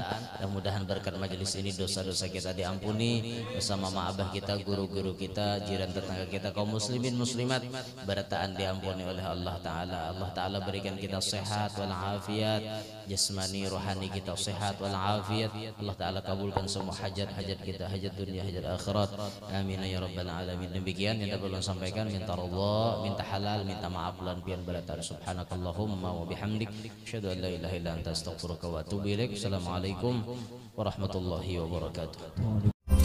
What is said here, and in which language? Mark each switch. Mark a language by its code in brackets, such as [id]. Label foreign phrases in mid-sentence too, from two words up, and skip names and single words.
[bjn] Mudah-mudahan berkat majelis ini dosa-dosa kita diampuni bersama abah kita, guru-guru kita, jiran tetangga kita, kaum muslimin muslimat berataan diampuni oleh Allah Ta'ala. Allah Ta'ala berikan kita sehat wal afiat jasmani rohani kita sehat wal afiat. Allah Ta'ala kabulkan semua hajat-hajat kita, hajat dunia, hajat akhirat. [ar] آمين يا رب العالمين. [bjn] Demikian yang dapat ulun sampaikan. Minta Allah, minta halal, minta maaf lan pian berataan. [ar] سبحانك اللهم وبحمدك أشهد أن لا إله إلا أنت أستغفرك وأتوب إليك. السلام عليكم ورحمة الله وبركاته.